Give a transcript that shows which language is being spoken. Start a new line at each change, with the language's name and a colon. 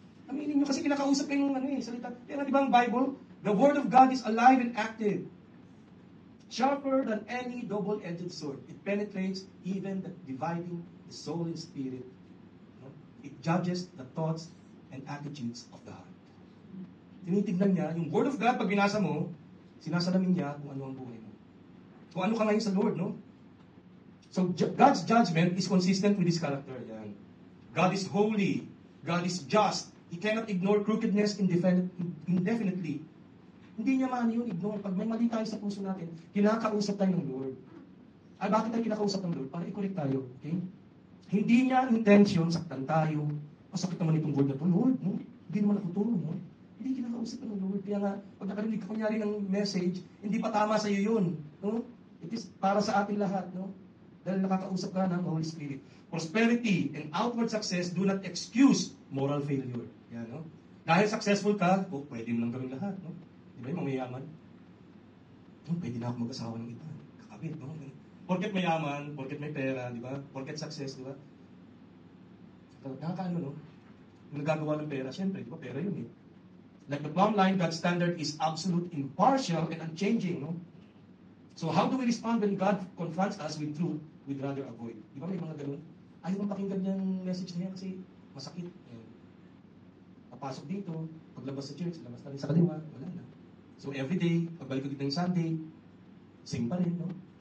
Filipino: Aminin nyo kasi kinakausap kayong salita. Kaya di ba ang Bible?
English: The Word of God is alive and active. Sharper than any double-edged sword. It penetrates even the dividing the soul and spirit. No? It judges the thoughts and attitudes of the heart.
Filipino: Tinitignan niya, yung Word of God, pag binasa mo, sinasalamin niya kung ano ang buhay mo. Kung ano ka ngayon sa Lord, no?
English: So, God's judgment is consistent with His character. Yan. God is holy. God is just. He cannot ignore crookedness indefinitely.
Filipino: Hindi niya maano yun, ignore. Pag may mali tayo sa puso natin, kinakausap tayo ng Lord. Ay, bakit tayo kinakausap ng Lord? Para i-correct tayo. Okay? Hindi niya intention, saktan tayo. Masakit naman itong word na to, Lord. No? Hindi naman ako to, no? Hindi kinakausap ng Lord. Kaya nga, pag nakarinig ka kunyari ng message, hindi pa tama sa iyo yun. No? It is para sa ating lahat, no? Dahil nakakausap ka ng Holy Spirit.
English: Prosperity and outward success do not excuse moral failure.
Filipino: Yan, no? Dahil successful ka, pwede mo lang gawin lahat, no? Di ba yung mayayaman? Pwede na ako mag-asawa ng iba. Kakabit, no? Porket mayaman, porket may pera, di ba? Porket success, di ba? So, nakakaano, no? Yung nagagawa ng pera, syempre, di ba? Pera yun eh.
English: Like the plumb line, God's standard is absolute, impartial, and unchanging, no? So how do we respond when God confronts us with truth we'd rather avoid?
Filipino: Di ba may mga ganun? Ayaw kong pakinggan yung message na yan kasi masakit. Ayan. Papasok dito, paglabas sa church, labas na rin sa kaliwa, wala na. So every day, pagbalik ko dito ng Sunday, same pa rin, no?